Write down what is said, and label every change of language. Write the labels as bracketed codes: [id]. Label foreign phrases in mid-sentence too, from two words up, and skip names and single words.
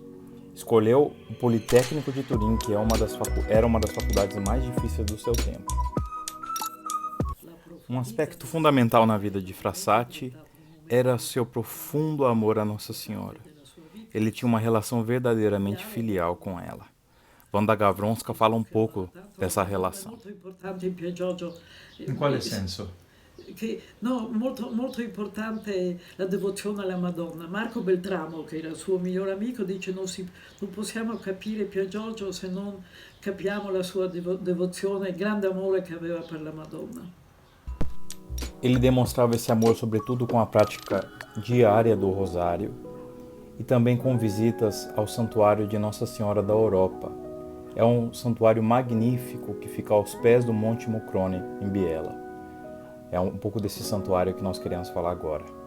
[pt] Escolheu o Politécnico de Turim, que era uma das faculdades mais difíceis do seu tempo. Um aspecto fundamental na vida de Frassati era seu profundo amor a Nossa Senhora. Ele tinha uma relação verdadeiramente filial com ela. Wanda Gawronska fala um pouco dessa relação. [it] Molto importante in Pier Giorgio. In quale senso? No, molto importante la devozione alla Madonna. Marco Beltramo, che era il suo migliore amico, dice non possiamo capire Pier Giorgio se non capiamo la sua devozione, il grande amore che aveva per la Madonna. [pt] Ele demonstrava esse amor sobretudo com a prática diária do rosário e também com visitas ao Santuário de Nossa Senhora da Europa. É um santuário magnífico que fica aos pés do Monte Mucrone, em Biella. É um pouco desse santuário que nós queremos falar agora.